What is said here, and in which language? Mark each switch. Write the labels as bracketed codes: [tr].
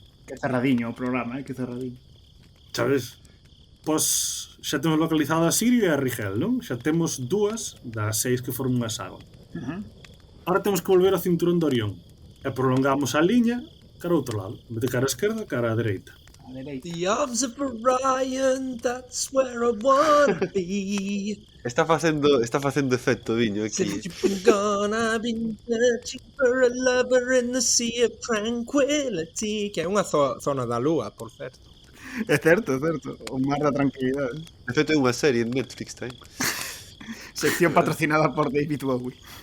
[gl] Que cerradiño o programa, que cerradiño. Sabes? Pois xa temos localizado a Sirio e a Rigel, non? Xa temos 2 das 6 que forman a saga. Ahora temos que volver ao cinturón de Orión e prolongamos a liña cara ao outro lado, en vez de cara á esquerda, cara á dereita. A dereita. [en] The arms of Orion, that's where I wanna be. [gl] Está facendo efecto, Viño, aquí. [en] Since you've been gone, I've been searching for a lover in the sea of tranquility. [gl] Que é unha zona da lúa, por certo. É certo, é certo. O mar da tranquilidade. De feito, é unha serie en Netflix, tamén. Sección patrocinada por David Bowie.